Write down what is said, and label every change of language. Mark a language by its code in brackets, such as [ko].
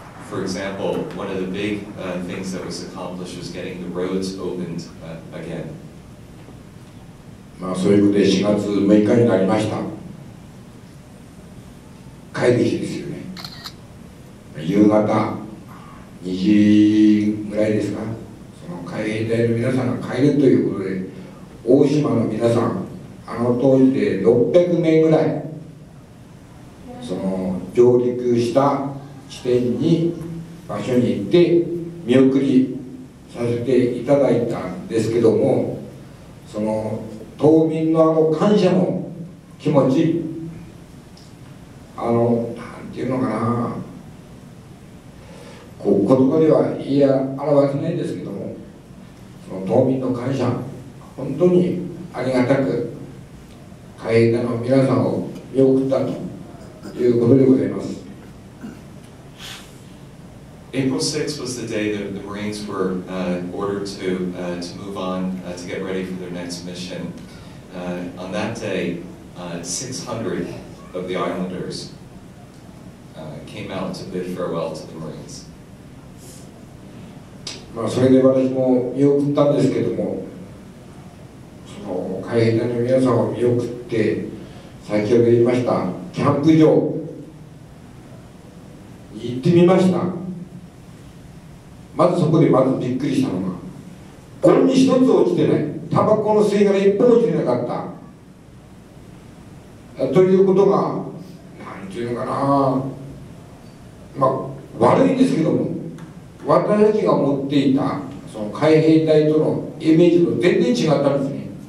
[en] For example, one of the big things that was accomplished was getting the roads opened again. [ja] そういうことで4月6日になりました。会議日ですよね。夕方2時ぐらいですか。その海兵隊の皆さんが帰るということで、大島の皆さん、当時で600名ぐらい、その上陸した地点に場所に行って見送りさせていただいたんですけども、その島民の感謝の気持ち、なんていうのかな、言葉では言い表せないんですけども、その島民の感謝、本当にありがたく海兵隊の皆さんを見送ったということでございます。 [en] April 6th was the day that the Marines were ordered to move on to get ready for their next mission. On that day, 600 of the islanders came out to bid farewell to the Marines. [ja] それで私も見送ったんですけども、その海兵隊の皆さんを見送って、先ほど言いましたキャンプ場に行ってみました。まずそこでまずびっくりしたのが、ゴミ一つ落ちてない、タバコの吸い殻一本落ちてなかったということが、なんていうのかな、悪いんですけども、私たちが持っていたその海兵隊とのイメージと全然違ったんですね。